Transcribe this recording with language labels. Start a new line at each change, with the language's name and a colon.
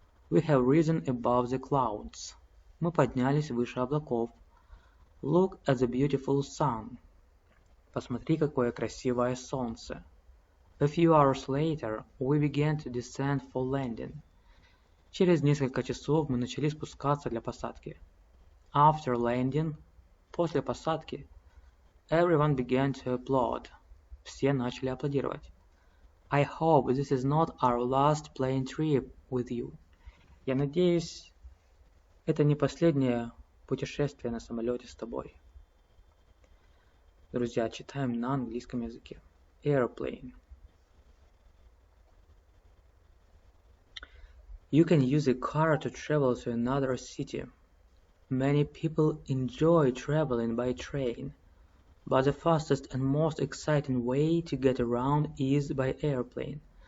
English: We have risen above the clouds.
Russian: Мы поднялись выше облаков.
English: Look at the beautiful sun.
Russian: Посмотри, какое красивое солнце.
English: A few hours later, we began to descend for landing.
Russian: Через несколько часов мы начали спускаться для посадки.
English: After landing,
Russian: после посадки,
English: everyone began to applaud.
Russian: Все начали аплодировать.
English: I hope this is not our last plane trip with you.
Russian: Я надеюсь, это не последнее путешествие на самолете с тобой. Друзья, читаем на английском языке.
English: Airplane. You can use a car to travel to another city. Many people enjoy traveling by train. But the fastest and most exciting way to get around is by airplane.